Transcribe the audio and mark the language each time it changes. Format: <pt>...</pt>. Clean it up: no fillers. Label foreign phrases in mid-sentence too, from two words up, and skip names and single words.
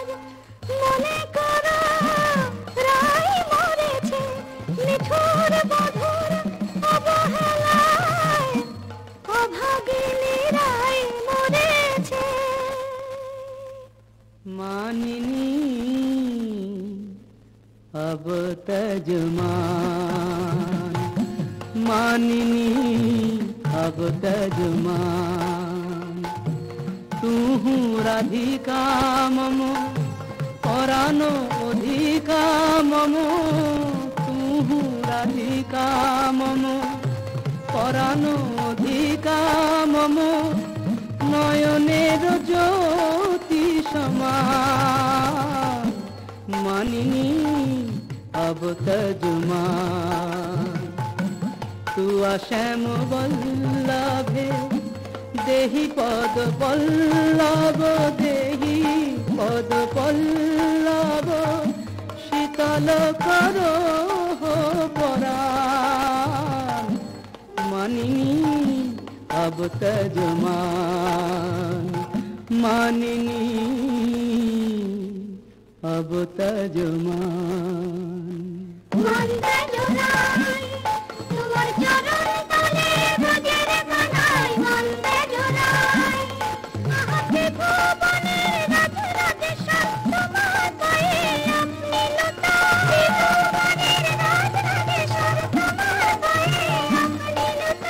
<bn>মনে করো রাই মরেছে নিঠুর বধুর অবহেলায়, অভাগিনী রাই মরেছে।</bn> <bra>মানিনী अब तजमान, मानिनी अब तजमान। तू राधिका मम परानो अधिका मम, तू राधिका मम परानो अधिका मम। नयनेर ज्योति समान, मानिनी अब तजमान।</bra> <sa>तू श्याम बल्लभे देहि पद पल्लव, देहि पद पल्लव।</sa> <bra>शीतल करो परान, मानिनी अब तजमान। मानिनी अब तजमान।</bra> <bn>মন্দে জোড়াই তোমার চরণ তলে ব্রজের কানাই, মন্দে জোড়াই আহাতে ভুবনের রাধ রাধেশ্বর তোমার পায়ে আপনি লতা। ভুবনের রাধ রাধেশ্বর তোমার পায়ে আপনি লতা।</bn>